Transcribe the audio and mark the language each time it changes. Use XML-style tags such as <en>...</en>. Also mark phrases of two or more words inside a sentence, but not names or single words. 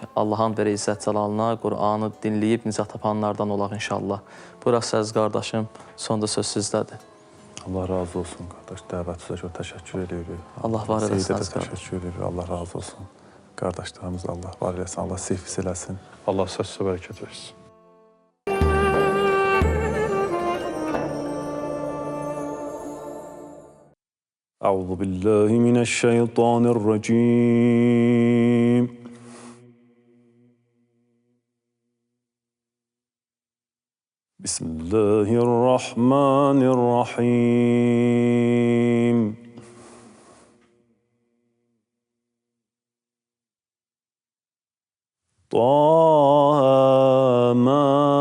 <az>Allahın verə izzət cəlalına Qur'anı dinləyib nicat tapanlardan olaq inşallah. Burası əziz qardaşım, sonda söz sizdədir. Allah razı olsun qardaş. Dəvətinizə görə təşəkkür edirik. Allah var eləsin əziz qardaş. Təşəkkür edirik. Allah razı olsun. Qardaşlarımız Allah var eləsin. Allah sihfiz eləsin. Allah sizə bərəkət versin.</az> <ar>أعوذ بالله من الشيطان الرجيم بسم الله الرحمن الرحيم طه ما</ar>